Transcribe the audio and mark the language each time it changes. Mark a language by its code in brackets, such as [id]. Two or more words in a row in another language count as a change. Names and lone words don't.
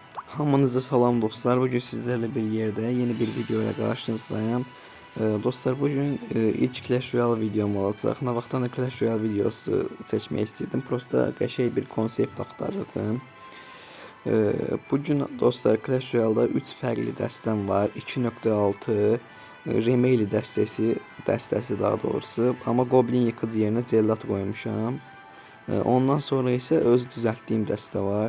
[az] Hamınıza salam dostlar. [tr] Bugün sizlerle bir yerde yeni bir video ile karşınızdayım. Dostlar bugün ilk Clash Royale videom olacak. Ne vaxtdan da Clash Royale videosu seçmek istedim. [az] Prosta qəşəng bir konsept axtarırdım. Bugün dostlar Clash Royale'da 3 fərqli dəstəm var. 2.6 Remeli dəstəsi daha doğrusu. Amma Goblin yıkıcı yerinə Cellat qoymuşam. Ondan sonra isə öz düzəltdiyim dəstə var.